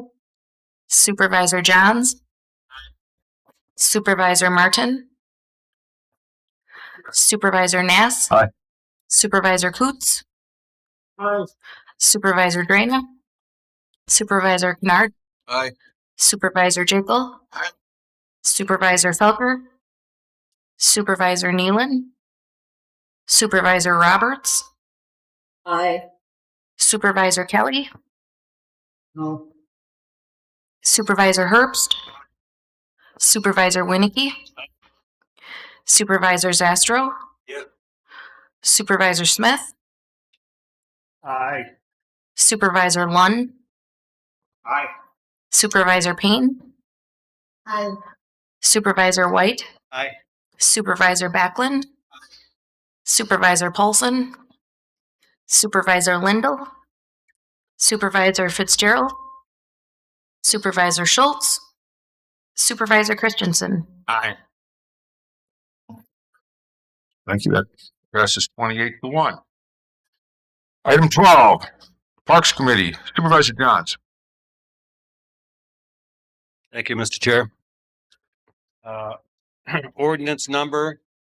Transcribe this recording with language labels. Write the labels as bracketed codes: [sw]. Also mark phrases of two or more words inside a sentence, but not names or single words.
[en] Supervisor Johns, Supervisor Martin, Supervisor Nass, Aye. Supervisor Coots, Aye. Supervisor Drana, Supervisor Kennard, Aye. Supervisor Jekyll, Supervisor Felker, Supervisor Nealon, Supervisor Roberts, Aye. Supervisor Kelly, No. Supervisor Herbst, Supervisor Winnicky, Supervisor Zastro, Yeah. Supervisor Smith, Aye. Supervisor Lund, Aye. Supervisor Payne, Aye. Supervisor White, Aye. Supervisor Backlund, Supervisor Paulson, Supervisor Lindell, Supervisor Fitzgerald, Supervisor Schultz, Supervisor Christensen. Aye. Thank you. That passes 28-1. Item 12, Parks Committee, Supervisor Johns. Thank you, Mr. Chair. Ordinance number,